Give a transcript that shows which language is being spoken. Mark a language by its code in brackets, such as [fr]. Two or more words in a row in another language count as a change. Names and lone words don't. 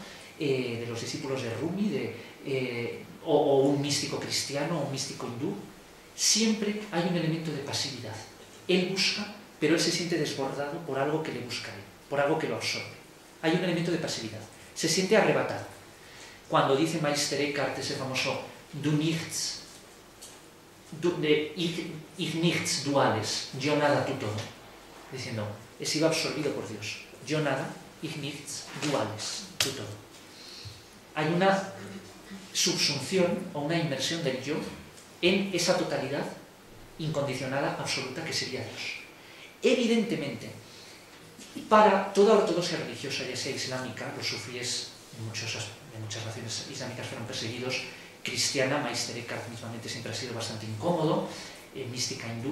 [es] De los discípulos de Rumi, o un místico cristiano o un místico hindú, siempre hay un elemento de pasividad. Él busca, pero él se siente desbordado por algo que le busca él, por algo que lo absorbe. Hay un elemento de pasividad. Se siente arrebatado. Cuando dice Meister Eckhart ese famoso [de] du nichts, ich nichts duales, [es] yo nada, tú todo, diciendo, he sido absorbido por Dios, yo nada, [de] ich nichts duales, [es] tú todo. Hay una subsunción o una inmersión del yo en esa totalidad incondicionada, absoluta, que sería Dios. Evidentemente, para toda ortodoxia religiosa, ya sea islámica, los sufíes en muchas naciones islámicas fueron perseguidos, cristiana, Meister Eckhart mismamente siempre ha sido bastante incómodo, mística hindú.